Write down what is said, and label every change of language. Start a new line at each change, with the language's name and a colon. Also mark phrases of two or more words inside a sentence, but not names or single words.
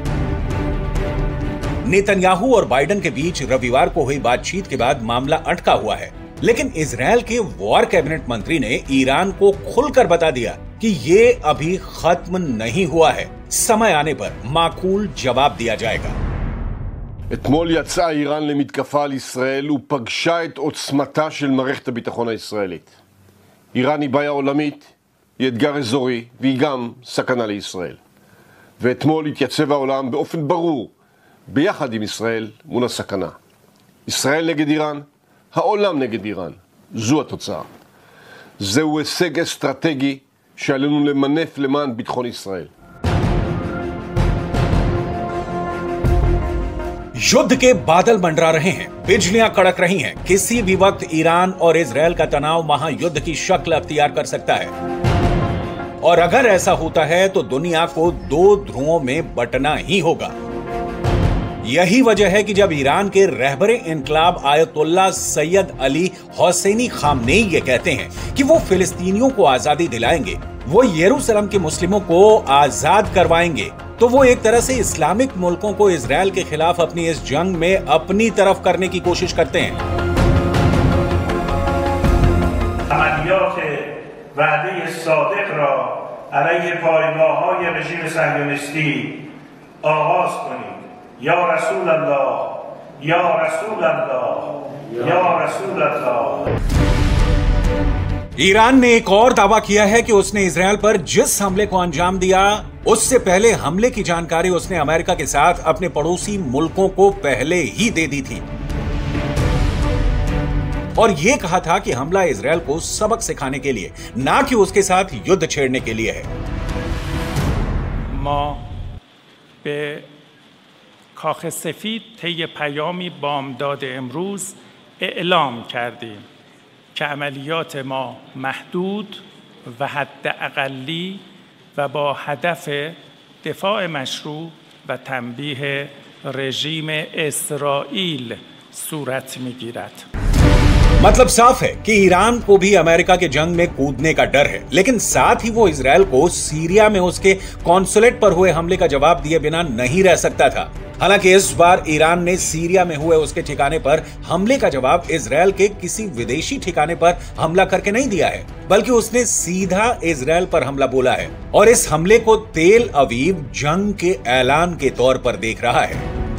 Hindi: नेतन्याहू और बाइडेन के बीच रविवार को हुई बातचीत के बाद मामला अटका हुआ है, लेकिन इजरायल के
English: war cabinet
Hindi: मंत्री ने ईरान को खुलकर बता दिया कि ये अभी खत्म नहीं हुआ है, समय आने पर माकूल जवाब दिया जाएगा।
Hebrew: אתמול יצאה איראן למתקפה על ישראל ופגשה את עוצמתה של מערכת הביטחון הישראלית. איראן היא בעיה עולמית, היא אתגר אזורי והיא גם סכנה לישראל. ואתמול התייצב העולם באופן ברור ביחד עם ישראל מול הסכנה. ישראל נגד איראן, העולם נגד איראן. זו התוצאה. זהו הישג אסטרטגי שעלינו למנף למען ביטחון ישראל.
Hindi: युद्ध के बादल मंडरा रहे हैं, बिजलियां कड़क रही हैं। किसी भी वक्त ईरान और इजरायल का तनाव महायुद्ध की शक्ल अख्तियार कर सकता है और अगर ऐसा होता है तो दुनिया को दो ध्रुवों में बंटना ही होगा। यही वजह है कि जब ईरान के रहबरे इनकलाब आयतुल्लाह सैयद अली हुसैनी खामनेई ये कहते हैं कि वो फिलिस्तीनियों को आजादी दिलाएंगे, वो यरूशलेम के मुस्लिमों को आजाद करवाएंगे, तो वो एक तरह से इस्लामिक मुल्कों को इजरायल के खिलाफ अपनी इस जंग में अपनी तरफ करने की कोशिश करते हैं।
Persian: عملیات وعده صادق را علیه پایگاه‌های رژیم صهیونیستی آغاز کنید.
Arabic: یا رسول الله، یا رسول الله، یا رسول الله।
Hindi: ईरान ने एक और दावा किया है कि उसने इजरायल पर जिस हमले को अंजाम दिया उससे पहले हमले की जानकारी उसने अमेरिका के साथ अपने पड़ोसी मुल्कों को पहले ही दे दी थी और यह कहा था कि हमला इजरायल को सबक सिखाने के लिए, ना कि उसके साथ युद्ध छेड़ने के लिए है।
Persian: ما به کاخ سفید طی پیامی بامداد امروز اعلام کردیم که عملیات ما محدود و حداقلی و با هدف دفاع مشروع و تنبیه رژیم اسرائیل صورت می‌گیرد.
Hindi: मतलब साफ है कि ईरान को भी अमेरिका के जंग में कूदने का डर है, लेकिन साथ ही वो इजरायल को सीरिया में उसके कॉन्सुलेट पर हुए हमले का जवाब दिए बिना नहीं रह सकता था। हालांकि इस बार ईरान ने सीरिया में हुए उसके ठिकाने पर हमले का जवाब इजरायल के किसी विदेशी ठिकाने पर हमला करके नहीं दिया है, बल्कि उसने सीधा इजरायल पर हमला बोला है और इस हमले को तेल अवीव जंग के ऐलान के तौर पर देख रहा है।